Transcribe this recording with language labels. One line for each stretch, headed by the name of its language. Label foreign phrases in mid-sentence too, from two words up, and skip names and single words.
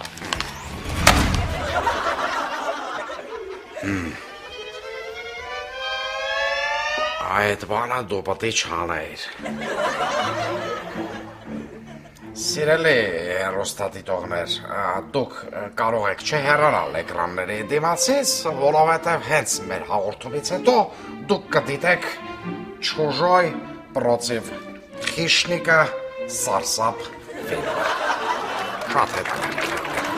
Armenian: Այդ բանը դու պետք է չանեիր։ Սիրելի հեռուստադիտողներ, դուք կարող եք չհեռանալ էկրանների դիմացից, որովհետև հենց մեր հաղորդումից հետո դուք կդիտեք «Чужой против хищника» սարսափ ֆիլմ։ Շատ հետաքրքիր։